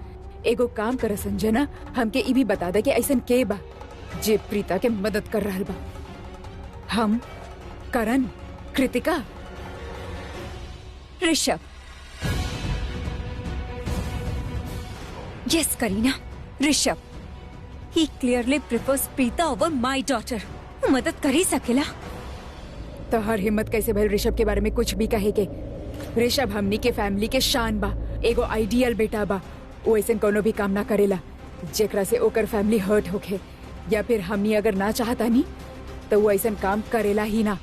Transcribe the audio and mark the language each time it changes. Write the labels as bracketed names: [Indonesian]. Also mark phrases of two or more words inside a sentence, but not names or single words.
[Bhojpuri] एगो काम कर संजना, हमके ई भी बता दे कि ऐसन के बा जे प्रीता के मदद कर रहल बा। हम, करण, कृतिका, ऋषभ। यस करीना, ऋषभ। [English] He clearly prefers प्रीता over my daughter. [Bhojpuri] वो मदद कर ही सकेला। तो हर हिम्मत कैसे भइल ऋषभ के बारे में कुछ भी कहे के? ऋषभ हमनी के फैमिली के शान बा, एगो आइडियल बेटा बा। वो ऐसन कोनो भी काम ना करेला जेकरा से ओकर [English] family hurt [Bhojpuri] होके, या फिर हमनी अगर ना चाहता नी तो वो ऐसन काम करेला ही ना।